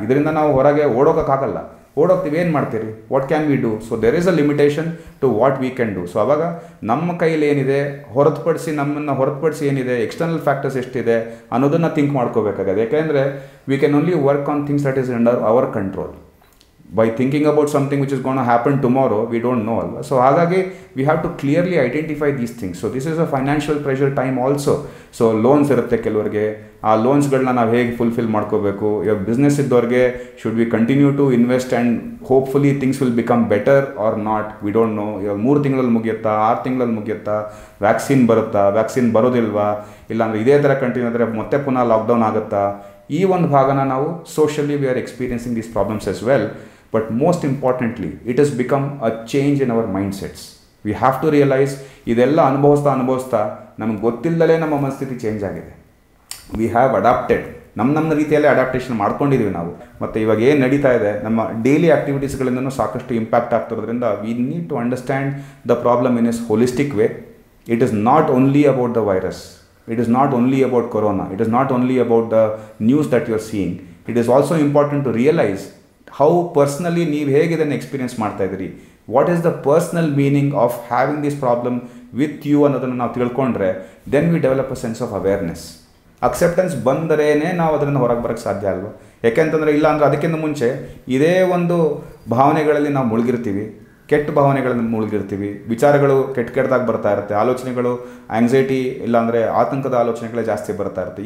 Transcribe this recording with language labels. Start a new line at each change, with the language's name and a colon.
Kannada: ಇದರಿಂದ ನಾವು ಹೊರಗೆ ಓಡೋಕ್ಕಾಗಲ್ಲ. ಓಡೋಗ್ತೀವಿ, ಏನು ಮಾಡ್ತೀರಿ,
English: What can we do? So there is a limitation to what we can do.
Kannada: So ಅವಾಗ ನಮ್ಮ ಕೈಲಿ ಏನಿದೆ ನಮ್ಮನ್ನು ಹೊರತುಪಡಿಸಿ ಏನಿದೆ, ಎಕ್ಸ್ಟರ್ನಲ್ ಫ್ಯಾಕ್ಟರ್ಸ್ ಎಷ್ಟಿದೆ ಅನ್ನೋದನ್ನು ಥಿಂಕ್ ಮಾಡ್ಕೋಬೇಕಾಗಿದೆ.
English: ಯಾಕೆಂದರೆ we can only work on things that is under our control. by thinking about something which is going to happen tomorrow, we don't know alwa. So
Kannada: ಹಾಗಾಗಿ
English: we have to clearly identify these things. So this is a financial pressure time also.
Kannada: So loans ಇರುತ್ತೆ ಕೆಲವರಿಗೆ, ಆ ಲೋನ್ಸ್ಗಳನ್ನ ನಾವು ಹೇಗೆ fulfil ಮಾಡ್ಕೋಬೇಕು. ಇವಾಗ business ಇದ್ದವ್ರಿಗೆ
English: Should we continue to invest and hopefully things will become better or not, we don't know.
Kannada: ಇವಾಗ 3 ತಿಂಗಳಲ್ಲಿ ಮುಗಿಯುತ್ತಾ, 6 ತಿಂಗಳಲ್ಲಿ ಮುಗಿಯುತ್ತಾ, ವ್ಯಾಕ್ಸಿನ್ ಬರುತ್ತಾ, ವ್ಯಾಕ್ಸಿನ್ ಬರೋದಿಲ್ವಾ, ಇಲ್ಲಾಂದರೆ ಇದೇ ಥರ ಕಂಟಿನ್ಯೂ ಆದರೆ ಮತ್ತೆ ಪುನಃ ಲಾಕ್ಡೌನ್ ಆಗುತ್ತಾ. ಈ ಒಂದು ಭಾಗನ ನಾವು
English: Socially we are experiencing these problems as well. But most importantly, it has become a change in our mindsets. We have to realize
Kannada: ಇದೆಲ್ಲ ಅನುಭವಿಸ್ತಾ ನಮಗೆ ಗೊತ್ತಿಲ್ಲದಲೇ ನಮ್ಮ ಮನಸ್ಥಿತಿ ಚೇಂಜ್ ಆಗಿದೆ.
English: We have adapted.
Kannada: ನಮ್ಮ ರೀತಿಯಲ್ಲೇ ಅಡಾಪ್ಟೇಷನ್ ಮಾಡ್ಕೊಂಡಿದ್ದೀವಿ ನಾವು. ಮತ್ತು ಇವಾಗ ಏನು ನಡೀತಾ ಇದೆ, ನಮ್ಮ ಡೈಲಿ ಆ್ಯಕ್ಟಿವಿಟೀಸ್ಗಳಿಂದನೂ ಸಾಕಷ್ಟು impact ಆಗ್ತಿರೋದ್ರಿಂದ
English: We need to understand the problem in is holistic way. It is not only about the virus. It is not only about corona. It is not only about the news that you are seeing. It is also important to realize how personally
Kannada: ನೀವು ಹೇಗೆ ಇದನ್ನು experience ಮಾಡ್ತಾ ಇದ್ದೀರಿ.
English: what is the personal meaning of having this problem with you
Kannada: ಅನ್ನೋದನ್ನು ನಾವು ತಿಳ್ಕೊಂಡ್ರೆ
English: Then we develop a sense of awareness.
Kannada: Acceptance ಬಂದರೇ ನಾವು ಅದರಿಂದ ಹೊರಗೆ ಬರೋಕ್ಕೆ ಸಾಧ್ಯ ಅಲ್ವ. ಯಾಕೆಂತಂದರೆ ಇಲ್ಲ ಅಂದರೆ ಅದಕ್ಕಿಂತ ಮುಂಚೆ ಇದೇ ಒಂದು ಭಾವನೆಗಳಲ್ಲಿ ನಾವು ಮುಳುಗಿರ್ತೀವಿ, ಕೆಟ್ಟ ಭಾವನೆಗಳನ್ನು ಮುಳುಗಿರ್ತೀವಿ, ವಿಚಾರಗಳು ಕೆಟ್ಟದಾಗಿ ಬರ್ತಾ ಇರುತ್ತೆ, ಆಲೋಚನೆಗಳು ಆಂಗ್ಸೈಟಿ ಇಲ್ಲಾಂದರೆ ಆತಂಕದ ಆಲೋಚನೆಗಳೇ ಜಾಸ್ತಿ ಬರ್ತಾ ಇರುತ್ತೆ.